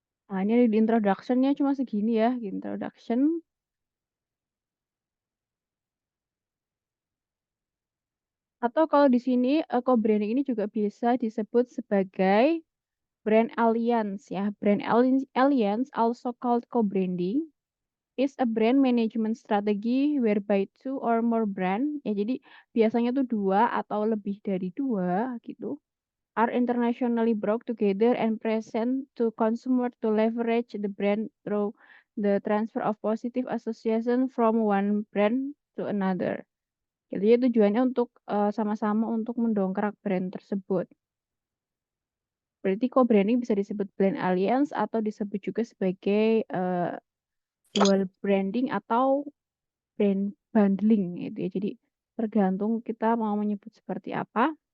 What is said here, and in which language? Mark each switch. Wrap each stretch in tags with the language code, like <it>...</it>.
<id>Nah, ini di introduction-nya cuma segini ya, introduction. Atau kalau di sini co-branding ini juga bisa disebut sebagai brand alliance ya.</id> <en>Brand alliance also called co-branding is a brand management strategy whereby two or more brand</en> <id>ya jadi biasanya tuh 2 atau lebih dari 2 gitu</id> <en>are internationally brought together and present to consumer to leverage the brand through the transfer of positive association from one brand to another.</en> <id>Jadi tujuannya untuk sama-sama untuk mendongkrak brand tersebut. Berarti co-branding bisa disebut brand alliance atau disebut juga sebagai dual branding atau brand bundling gitu ya. Jadi tergantung kita mau menyebut seperti apa.</id>